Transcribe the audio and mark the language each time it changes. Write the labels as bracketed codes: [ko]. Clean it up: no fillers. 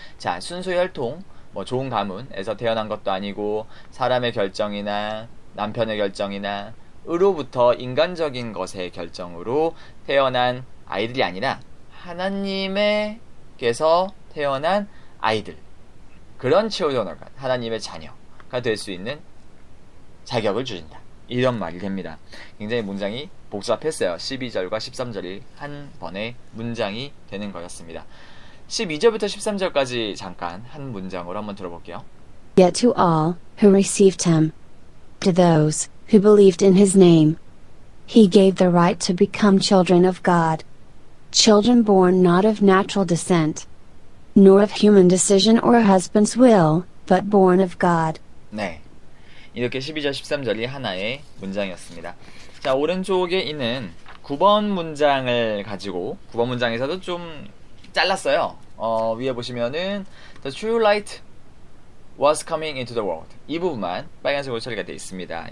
[ko] 자, 순수 혈통, 뭐 좋은 가문에서 태어난 것도 아니고 사람의 결정이나 남편의 결정이나 으로부터 인간적인 것의 결정으로 태어난 아이들이 아니라 하나님께서 태어난 아이들, 그런 children, 하나님의 자녀가 될 수 있는 자격을 주신다. 이런 말이 됩니다. 굉장히 문장이 복잡했어요. 12절과 13절이 한 번의 문장이 되는 거였습니다. 12절부터 13절까지 잠깐 한 문장으로 한번 들어볼게요. [en] Yet to all who received him, to those who believed in his name, he gave the right to become children of God. Children born not of natural descent, nor of human decision or a husband's will, but born of God. [ko] 네, 이렇게 12절 13절이 하나의 문장이었습니다. 자, 오른쪽에 있는 9번 문장을 가지고 9번 문장에서도 좀 잘랐어요. 위에 보시면은 [en] The true light was coming into the world, [ko] 이 부분만 빨간색으로 처리가 되어 있습니다.